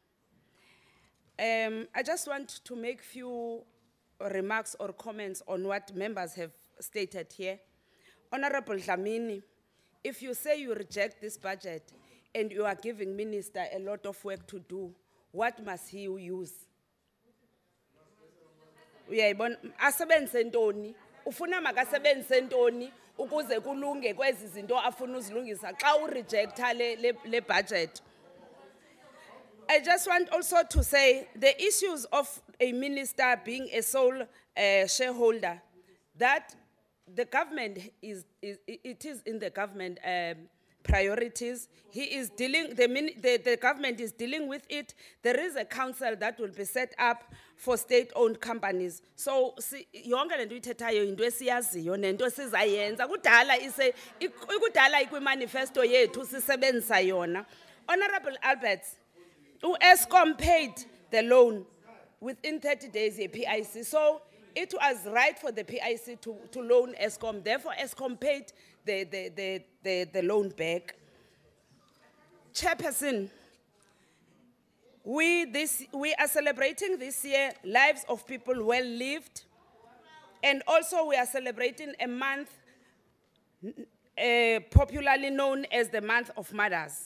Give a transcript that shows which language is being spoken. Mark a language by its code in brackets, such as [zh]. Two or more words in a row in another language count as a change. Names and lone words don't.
[en] I just want to make few remarks or comments on what members have stated here. Honorable Dlamini, if you say you reject this budget and you are giving minister a lot of work to do, what must he use? [xh] Uyayibona asebenze ntoni ufuna makasebenze ntoni ukuze kulunge kwezi zinto afuna uzilungisa xa urejecta le budget. [en] I just want also to say the issues of a minister being a sole shareholder, that the government it is in the government priorities. He is dealing, the government is dealing with it. There is a council that will be set up for state-owned companies. So, [xh] yonke lento ithethayo into esiyaziyo nento sizayenza kudala ikudala ikwimanifesto yethu sisebenzisa yona. [en] Honorable Alberts, Eskom paid the loan within 30 days PIC. So it was right for the PIC to loan Eskom. Therefore, Eskom paid the loan back. Chairperson, we are celebrating this year lives of people well lived, and also we are celebrating a month popularly known as the month of mothers.